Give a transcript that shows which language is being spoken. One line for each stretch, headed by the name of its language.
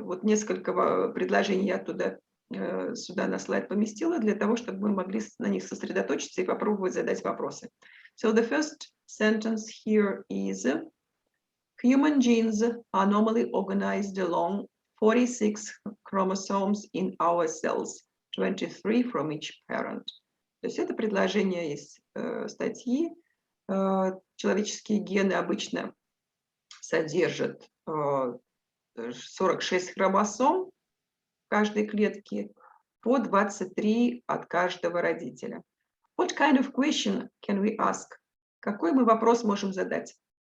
Russian: Вот несколько предложений я оттуда сюда на слайд поместила, для того, чтобы мы могли на них сосредоточиться и попробовать задать вопросы.
English: So the first sentence here is: human genes are normally organized along 46 chromosomes in our cells, 23 from each parent.
Russian: То есть это предложение из статьи. Человеческие гены обычно содержат 46 хромосом в каждой клетке, по 23 от каждого родителя.
English: What kind of question can we ask?
Russian: Какой мы вопрос можем задать?